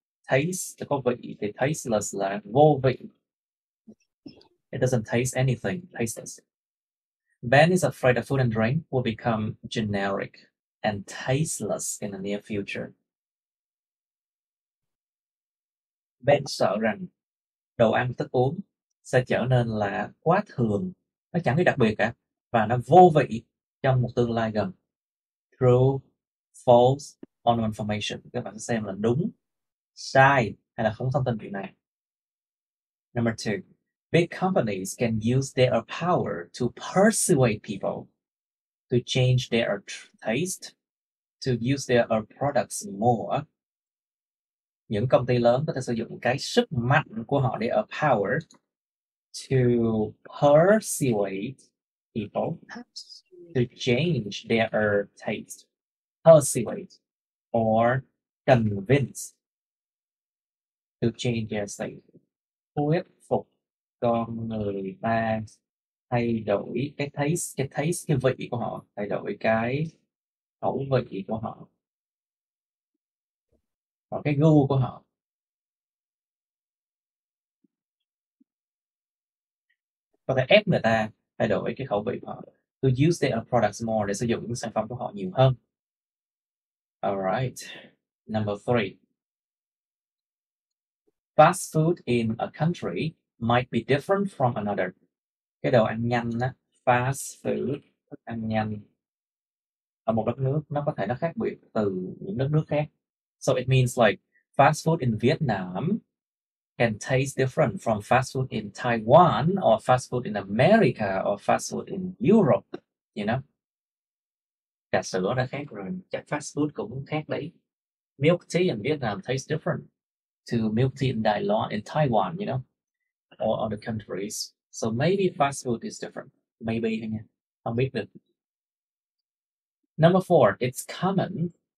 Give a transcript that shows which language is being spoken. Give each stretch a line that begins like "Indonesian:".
Vietnamese: Taste có vị thì tasteless là vô vị.
English: It doesn't taste anything. Tasteless. Ben is afraid that food and drink will become generic and tasteless in the near future.
Vietnamese: Ben sợ rằng đồ ăn thức uống sẽ trở nên là quá thường, nó chẳng có đặc biệt cả, và nó vô vị trong một tương lai gần.
English: True, false, or no information.
Vietnamese: Các bạn sẽ xem là đúng, sai hay là không thông tin chuyện này.
English: Number 2. Big companies can use their power to persuade people to change their taste, to use their products more.
Vietnamese: Những công ty lớn có thể sử dụng cái sức mạnh của họ,
English: their power, to persuade people to change their taste. Persuade or convince to change their taste.
Vietnamese: Thuyết phục con người ta thay đổi cái taste, cái vị của họ, thay đổi cái khẩu vị của họ, hoặc cái gu của họ. Có thể ép người ta thay đổi cái khẩu vị của họ.
English: To use their products more,
Vietnamese: để sử dụng những sản phẩm của họ nhiều hơn.
English: Alright. Number 3. Fast food in a country might be different from another.
Vietnamese: Cái đồ ăn nhanh á,
English: fast food
Vietnamese: thức ăn nhanh ở một đất nước nó có thể nó khác biệt từ những đất nước khác.
English: So it means like fast food in Vietnam can taste different from fast food in Taiwan or fast food in America or fast food in Europe, you know.
Vietnamese: Trà sữa đã khác rồi, chắc fast food cũng khác đấy.
English: Milk tea in Vietnam tastes different to milk tea in Taiwan, you know, or other countries. So maybe fast food is different.
Vietnamese: Maybe thôi nha, không biết được.
English: Number 4, it's common.